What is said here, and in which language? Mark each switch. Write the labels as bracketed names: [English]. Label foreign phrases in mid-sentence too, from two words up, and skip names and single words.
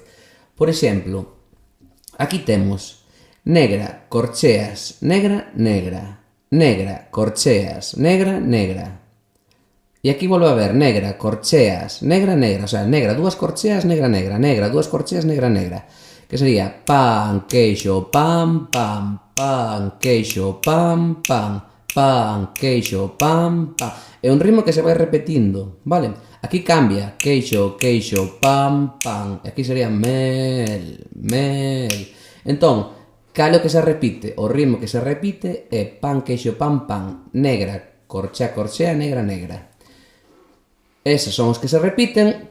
[Galician] Por exemplo, aquí temos negra, corcheas, negra, negra, negra, corcheas, negra, negra. E aquí volve a ver negra, corcheas, negra, negra, [Spanish] o sea, [Galician] negra, dúas corcheas, negra, negra, negra, dúas corcheas, negra, negra. Que sería pan, queixo, pam, pam, pan, queixo, pam, pam, pan, queixo, pam, pam. É un ritmo que se vai repetindo, vale? Aquí cambia, queixo, queixo, pam, pam. E aquí sería mel, mel. Entón, cal é o que se repite? O ritmo que se repite é pan, queixo, pam, pam. Negra, corchea, corchea, negra, negra. Eses son os que se repiten.